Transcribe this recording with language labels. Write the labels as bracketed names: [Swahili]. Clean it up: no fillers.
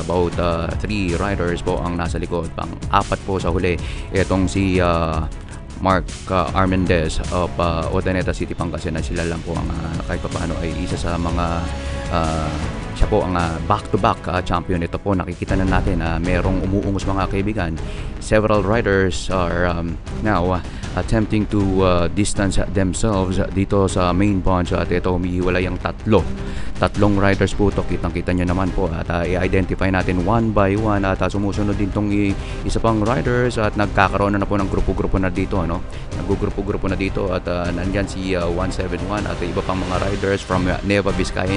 [English] About 3 riders [Filipino] po ang nasa likod. Pang-4 po sa huli. Itong si Mark Armendez of Odaneta City, Pangasinan. Sila lang po ang kahit pa paano ay isa sa mga siya po ang [English] back-to-back champion. [Filipino] Ito po nakikita na natin na merong umuungos mga kaibigan. [English] Several riders are now attempting to distance themselves [Filipino] dito sa [English] main bunch. [Filipino] At ito humihiwalay ang tatlong riders po ito. Kitang-kita nyo naman po at i-identify natin [English] one by one. [Filipino] At sumusunod din tong isa pang riders at nagkakaroon na po ng grupo-grupo na dito, no? Nagugrupo-grupo na dito at nandyan si 171 at iba pang mga riders from Nueva Vizcaya.